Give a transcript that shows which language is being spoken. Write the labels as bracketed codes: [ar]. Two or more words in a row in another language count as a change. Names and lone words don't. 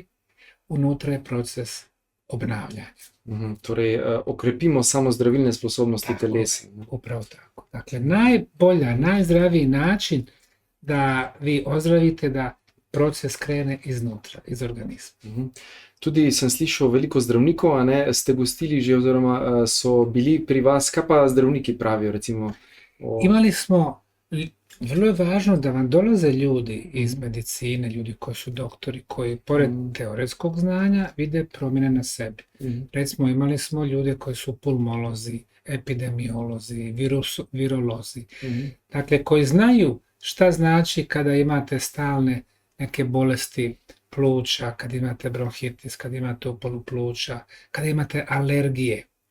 [bs] Unutra je proces obnavljanja. [sl] Torej, okrepimo samo zdravilne sposobnosti telesa. [bs] Upravo tako. Dakle, najbolja, najzdraviji način da vi ozdravite, da proces krene iznutra, iz organizma. [sl] Tudi sem slišal veliko zdravnikov, a ne, ste gostili že oziroma so bili pri vas, kaj pa zdravniki pravijo recimo? [bs] Imali smo, vrlo je važno da vam dolaze ljudi iz medicine, ljudi koji su doktori, koji pored teoretskog znanja vide promjene na sebi. Recimo imali smo ljude koji su pulmolozi, epidemiolozi, virolozi, dakle koji znaju šta znači kada imate stalne neke bolesti pluća, kad imate bronhitis, kad imate upalu pluća, kada imate alergije.